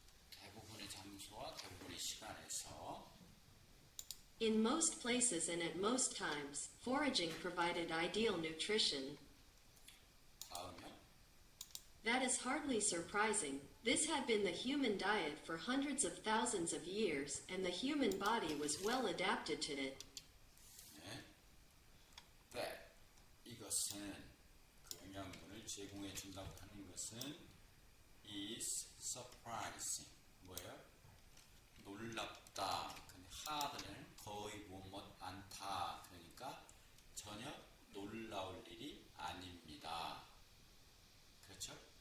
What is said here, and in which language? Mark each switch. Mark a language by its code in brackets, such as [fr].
[ko] 대부분의 장소와 대부분의 시간에서 [en] In most places and at most times, foraging provided ideal nutrition. [ko] 다음이요. [en] That is hardly surprising. This had been the human diet for hundreds of thousands of years, and the human body was well adapted to it. [ko] 네. That, 이것은 그 영양분을 제공해 준다고 하는 것은 [en] is surprising. [ko] 뭐예요? 놀랍다. 근데 hard는 거의 못 않다. 그러니까 전혀 놀라울 일이 아닙니다. 그렇죠?